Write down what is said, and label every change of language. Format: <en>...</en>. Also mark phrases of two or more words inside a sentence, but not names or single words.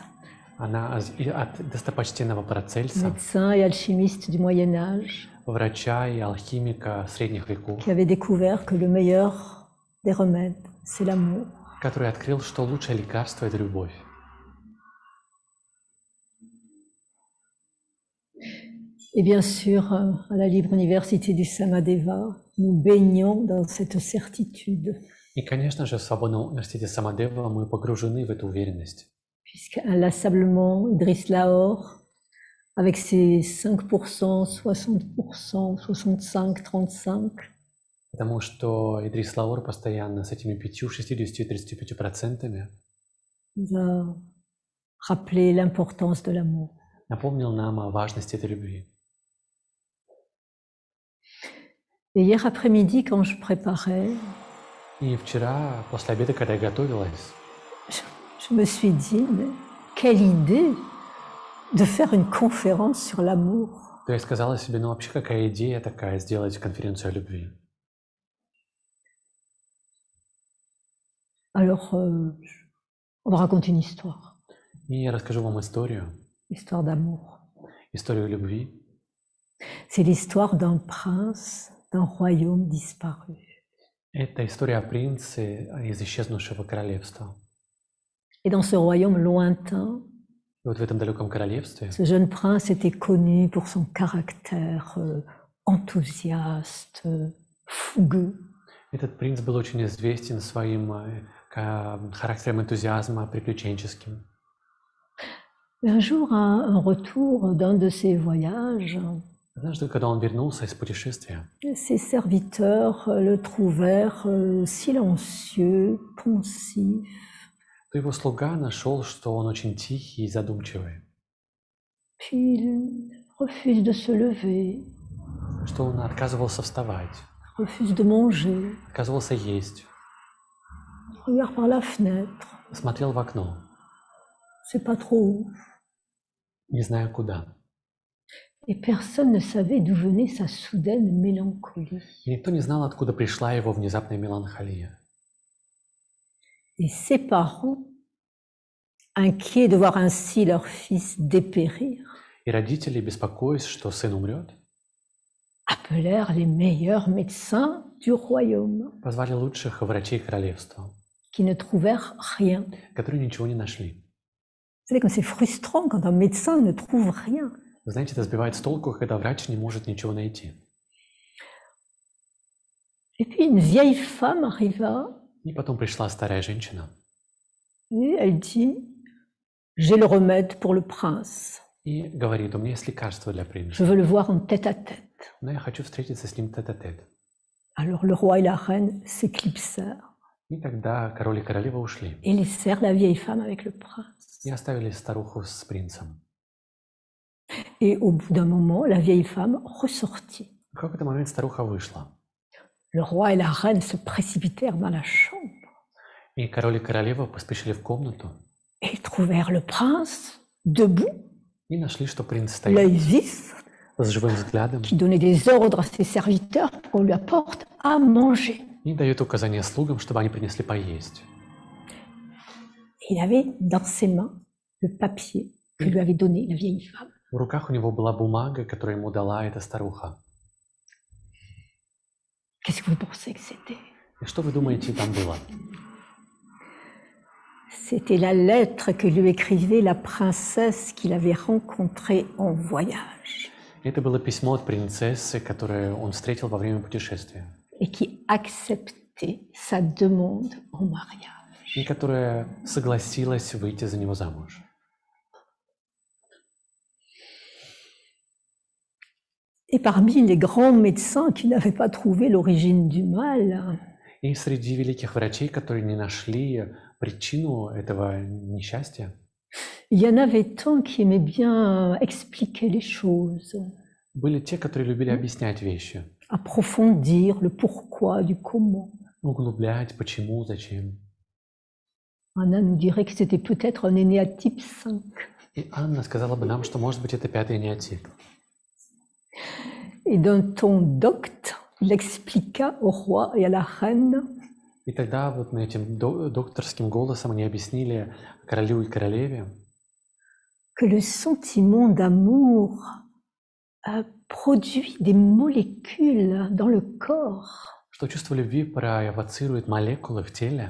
<ru>Она от достопочтенного Парацельса,</ru> <fr>médecin et alchimiste du Moyen Âge,</fr> <ru>врача и алхимика средних веков,</ru> <fr>qui avait découvert que le meilleur des remèdes, c'est l'amour.</fr> <ru>который открыл, что лучшее лекарство – это любовь.</ru> <fr>Et bien sûr, à la Libre Université du Samadeva, nous baignons dans cette certitude.</fr> <ru>И, конечно же, в Свободном университете Самадева мы погружены в эту уверенность.</ru> <fr>Puisqu'inlassablement, Idriss Lahore, avec ses 5%, 60%, 65, 35,</fr> <ru>Потому что Идрис Лаур постоянно с этими 5, 60 и 35%</ru> <fr>nous a rappelé l'importance de l'amour.</fr> <ru>напомнил нам о важности этой любви.</ru> <fr>Et hier après-midi, quand je préparais,</fr> <ru>И вчера, после обеда, когда я готовилась,</ru> <fr>je me suis dit, mais quelle idée de faire une conférence sur l'amour.</fr> <ru>то я сказала себе, ну вообще какая идея такая, сделать конференцию о любви.</ru> <fr>Alors, on va raconter une histoire,</fr> <ru>И я расскажу вам историю,</ru> <fr>histoire d'amour.</fr> <ru>историю любви.</ru> <fr>C'est l'histoire d'un prince d'un royaume disparu.</fr> <ru>Это история о принце из исчезнувшего королевства.</ru> <fr>Et dans ce royaume lointain,</fr> <ru>И вот в этом далеком королевстве</ru> <fr>ce jeune prince était connu pour son caractère enthousiaste, fougueux.</fr> <ru>этот принц был очень известен своим характером энтузиазма приключенческим.</ru> <fr>Et un jour, à un retour d'un de ses voyages,</fr> <ru>Однажды, когда он вернулся из путешествия,</ru> <fr>ses serviteurs le trouvèrent silencieux, pensif.</fr> <ru>то его слуга нашел, что он очень тихий и задумчивый,</ru> <fr>Puis il refuse de se lever,</fr> <ru>что он отказывался вставать,</ru> <fr>refuse de manger,</fr> <ru>отказывался есть,</ru> <fr>regarde par la fenêtre,</fr> <ru>смотрел в окно,</ru> <fr>c'est pas trop où.</fr> <ru>не зная куда.</ru> <fr>Et personne ne savait d'où venait sa soudaine mélancolie.</fr> <ru>И никто не знал, откуда пришла его внезапная меланхолия.</ru> <fr>Et ses parents, inquiets de voir ainsi leur fils dépérir,</fr> <ru>И родители, беспокоясь, что сын умрет,</ru> <fr>appelèrent les meilleurs médecins du royaume,</fr> <ru>позвали лучших врачей королевства,</ru> <fr>qui ne trouvèrent rien.</fr> <ru>которые ничего не нашли.</ru> <fr>Vous savez comme c'est frustrant quand un médecin ne trouve rien.</fr> <ru>Вы знаете, это сбивает с толку, когда врач не может ничего найти.</ru> <fr>Et puis une vieille femme arriva</fr> <ru>И потом пришла старая женщина</ru> <fr>et elle dit, j'ai le remède pour le prince.</fr> <ru>и говорит, у меня есть лекарство для</ru> <fr>Je</fr> <ru>принца,</ru> <fr>veux le voir en tête-à-tête.</fr> <ru>но я хочу встретиться с ним тет-а-тет.</ru> <fr>Alors le roi et la reine s'éclipsèrent</fr> <ru>И тогда король и королева ушли</ru> <fr>et laissèrent la vieille femme avec le prince.</fr> <ru>и оставили старуху с принцем.</ru> <fr>Et au bout d'un moment, la vieille femme ressortit.</fr> <ru>В какой-то момент старуха вышла,</ru> <fr>Le roi et la reine se précipitèrent dans la chambre</fr> <ru>и король и королева поспешили в комнату</ru> <fr>et trouvèrent le prince debout,</fr> <ru>и нашли, что принц стоит</ru> <fr>l'œil vif,</fr> <ru>с живым взглядом</ru> <fr>qui donnait des ordres à ses serviteurs pour qu'on lui apporte à manger.</fr> <ru>и дает указания слугам, чтобы они принесли поесть.</ru> <fr>Il avait dans ses mains le papier que lui avait donné la vieille femme.</fr> <ru>В руках у него была бумага, которую ему дала эта старуха.</ru> <fr>Qu'est-ce que vous pensez que c'était?</fr> <ru>И что вы думаете, там было?</ru> <fr>C'était la lettre que lui écrivait la princesse qu'il avait rencontrée en voyage</fr> <ru>Это было письмо от принцессы, которое он встретил во время путешествия,</ru> <fr>et qui acceptait sa demande en mariage.</fr> <ru>и которая согласилась выйти за него замуж.</ru> <fr>Et parmi les grands médecins qui n'avaient pas trouvé l'origine du mal,</fr> <ru>И среди великих врачей, которые не нашли причину этого несчастья,</ru> <fr>il y en avait tant qui aimaient bien expliquer les choses,</fr> <ru>были те, которые любили объяснять вещи,</ru> <fr>approfondir le pourquoi du comment.</fr> <ru>углублять, почему, зачем.</ru> <fr>Anna nous dirait que c'était peut-être un énéatype 5.</fr> <ru>И Анна сказала бы нам, что, может быть, это пятый неотип.</ru> <fr>Et d'un ton docte, il expliqua au roi et à la reine</fr> <ru>И тогда вот этим докторским голосом они объяснили королю и королеве,</ru> <fr>que le sentiment d'amour produit des molécules dans le corps</fr> <ru>что чувство любви провоцирует молекулы в теле,</ru>